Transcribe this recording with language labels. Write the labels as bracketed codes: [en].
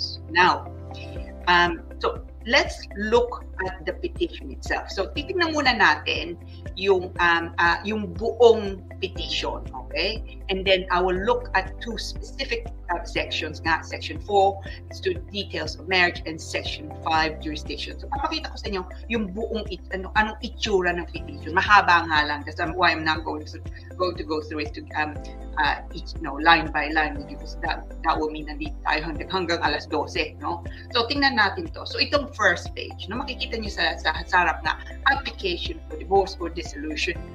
[en] Now, so let's look at the petition itself. [tl] So, titignan muna natin yung buong petition, okay? [en] And then I will look at two specific sections nga. Section 4, it's to details of marriage, and Section 5, jurisdiction. [tl] So, papakita ko sa inyo yung buong anong itsura ng petition. Mahaba nga lang. [en] That's why I'm not going to go through it to each, line by line with you, because that will mean [tl] nandito tayo hanggang alas 12, So, tingnan natin to. So, itong first page, makikita nyo sa harap na application for divorce or dissolution.